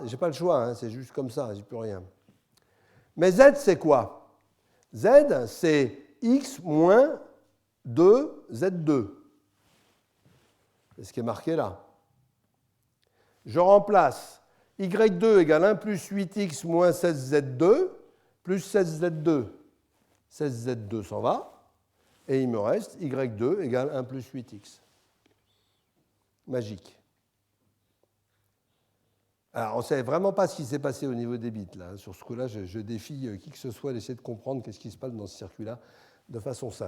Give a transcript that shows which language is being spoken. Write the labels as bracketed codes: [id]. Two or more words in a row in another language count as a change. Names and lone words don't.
[fr] Je n'ai pas le choix, hein, c'est juste comme ça, j'ai plus rien. Mais Z, c'est quoi? Z, c'est X moins 2Z2. C'est ce qui est marqué là. Je remplace Y2 égale 1 plus 8X moins 16Z2 plus 16Z2. 16Z2 s'en va, et il me reste Y2 égale 1 plus 8X. Magique. Alors, on ne sait vraiment pas ce qui s'est passé au niveau des bits. Là. Sur ce coup-là, je défie qui que ce soit d'essayer de comprendre qu'est-ce qui se passe dans ce circuit-là de façon simple.